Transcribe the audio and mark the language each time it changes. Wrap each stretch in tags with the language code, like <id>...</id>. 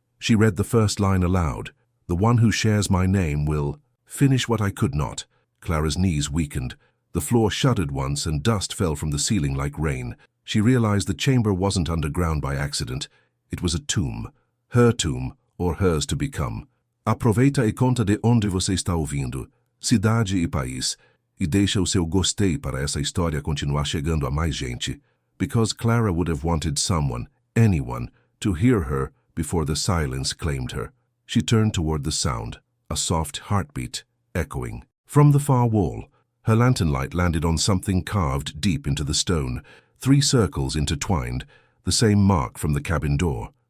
<en>She read the first line aloud. "The one who shares my name will finish what I could not." Clara's knees weakened. The floor shuddered once and dust fell from the ceiling like rain. She realized the chamber wasn't underground by accident. It was a tomb. Her tomb, or hers to become.</en> <pt>Aproveita e conta de onde você está ouvindo, cidade e país, e deixa o seu gostei para essa história continuar chegando a mais gente.</pt> <en>Because Clara would have wanted someone, anyone, to hear her before the silence claimed her. She turned toward the sound, a soft heartbeat, echoing. From the far wall, her lantern light landed on something carved deep into the stone, 3 circles intertwined, the same mark from the cabin door.</en>